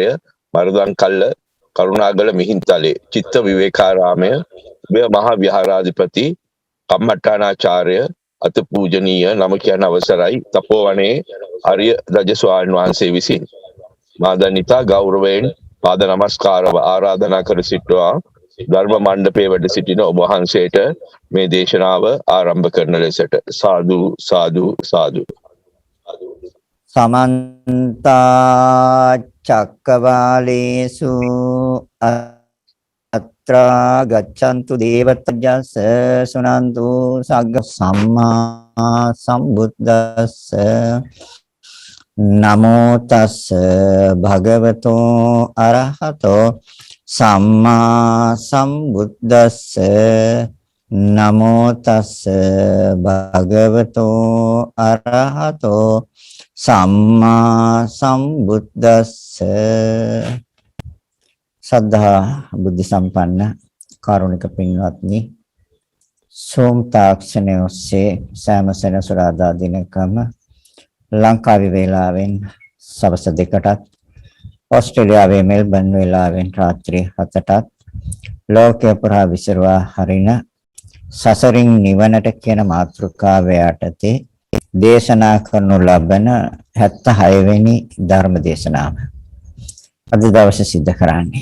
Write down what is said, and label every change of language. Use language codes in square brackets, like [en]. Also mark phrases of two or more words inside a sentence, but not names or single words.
[si] මරුදන්කල්ල කරුණාගල මිහින්තලේ චිත්ත විවේකාරාමය මේ මහා විහාරාධිපති කම්මඨානාචාර්ය අතිපූජනීය නම කියන අවසරයි තපෝවනේ ආර්ය රජ ස්වාමීන් වහන්සේ විසින් මාදනිතා ගෞරවයෙන් පාද නමස්කාරව ආරාධනා කර සිටවා ධර්ම මණ්ඩපයේ වැඩ සිටින ඔබ වහන්සේට මේ දේශනාව ආරම්භ කරන ලෙසට සාදු සාදු සාදු. [pi] සමන්ත චක්කවාලේසු අත්‍රා ගච්ඡන්තු දේවතජ්ජස සුනන්තු සග්ග සම්මා සම්බුද්දස්ස නමෝ තස්ස භගවතෝ අරහතෝ සම්මා සම්බුද්දස්ස නමෝ තස්ස භගවතෝ අරහතෝ සම්මා සම්බුද්දස්ස. [si] සද්ධා බුද්ධ සම්පන්න කාරුණික පින්වත්නි, සෝම් තාක්ෂණය ඔස්සේ සෑම සෙනසුරාදා දිනකම ලංකාවේ වේලාවෙන් සවස් 2ටත් ඕස්ට්‍රේලියාවේ මෙල්බන් වේලාවෙන් රාත්‍රී 7ටත් ලෝකය පුරා විසිරවා හරින සසරින් නිවනට කියන මාතෘකාව යටතේ දේශනා කරනු ලබන 76 වෙනි ධර්ම දේශනාව අද දවසේ සිද්ධ කරන්නේ.